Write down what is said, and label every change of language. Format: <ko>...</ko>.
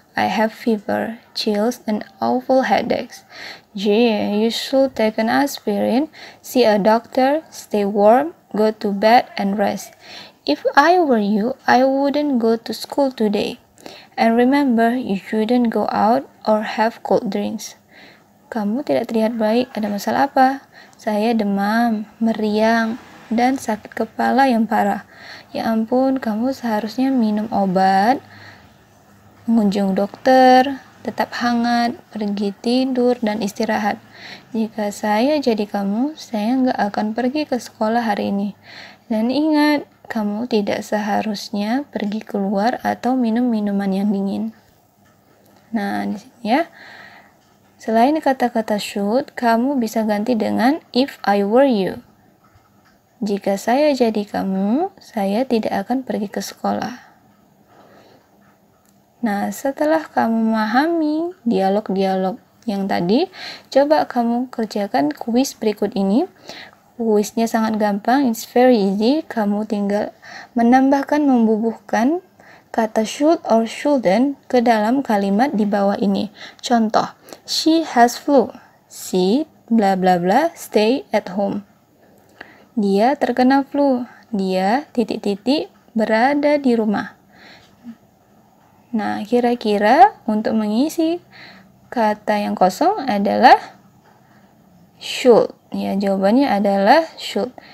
<en>I have fever, chills, and awful headaches. Gee, you should take an aspirin, see a doctor, stay warm, go to bed, and rest. If I were you, I wouldn't go to school today. And remember, you shouldn't go out or have cold drinks.</en> <id>Kamu tidak terlihat baik, ada masalah apa? Saya demam, meriang, dan sakit kepala yang parah. Ya ampun, kamu seharusnya minum obat, mengunjung dokter, tetap hangat, pergi tidur, dan istirahat. Jika saya jadi kamu, saya nggak akan pergi ke sekolah hari ini. Dan ingat, kamu tidak seharusnya pergi keluar atau minum minuman yang dingin. Nah, di sini ya. Selain kata-kata should, kamu bisa ganti dengan</id> <en>if I were you.</en> <id>Jika saya jadi kamu, saya tidak akan pergi ke sekolah. Nah, setelah kamu memahami dialog-dialog yang tadi, coba kamu kerjakan kuis berikut ini. Kuisnya sangat gampang,</id> <en>it's very easy.</en> <id>Kamu tinggal menambahkan, membubuhkan kata should or shouldn't ke dalam kalimat di bawah ini.</id> <en>Contoh, she has flu. She bla bla bla stay at home.</en> <id>Dia terkena flu. Dia titik-titik berada di rumah. Nah, kira-kira untuk mengisi kata yang kosong adalah should. Ya, jawabannya adalah should.</id>